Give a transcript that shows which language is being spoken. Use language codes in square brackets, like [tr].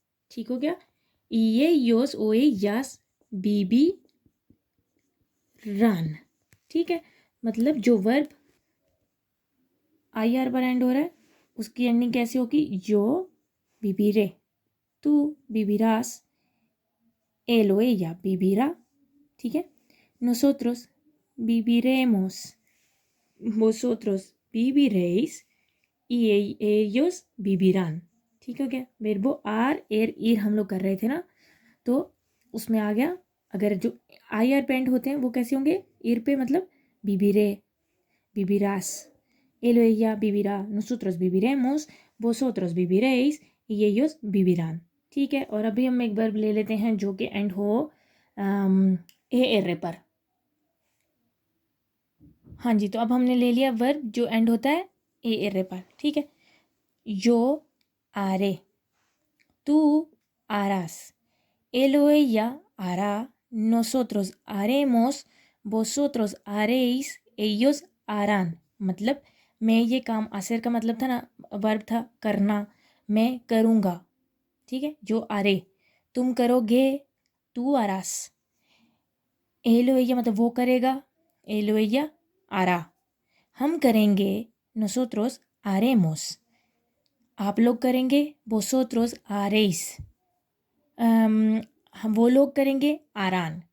[hi] ठीक हो गया, [es] y ellos o ellas vivirán। [hi] ठीक है, मतलब जो वर्ब आई आर पर एंड हो रहा है उसकी एंडिंग कैसी होगी, [es] yo viviré, tú vivirás, él o ella vivirá। [hi] ठीक है, [es] nosotros viviremos, vosotros viviréis y ellos vivirán। [hi] ठीक है, क्या वेर्बो आर एर ईर हम लोग कर रहे थे ना, तो उसमें आ गया। अगर जो आई आर पेंट होते हैं वो कैसे होंगे, ईर पे मतलब [es] viviré, vivirás, él o ella vivirá, nosotros viviremos, vosotros viviréis y ellos vivirán। [hi] ठीक है, और अभी हम एक वर्ब ले लेते हैं जो कि एंड हो ए एर पर। हाँ जी, तो अब हमने ले लिया वर्ब जो एंड होता है ए एर पर। ठीक है, [es] yo haré, tú harás, él o ella hará, nosotros haremos, vosotros haréis, ellos harán। [hi] मतलब मैं ये काम, असर का मतलब था ना, वर्ब था करना, मैं करूँगा। ठीक है, जो आरे तुम करोगे, तू आरास, एल ओ ella मतलब वो करेगा, एल ओ ella आरा, हम करेंगे, [es] nosotros haremos, [hi] आप लोग करेंगे, [es] vosotros haréis, [hi] हम वो लोग करेंगे, आरान।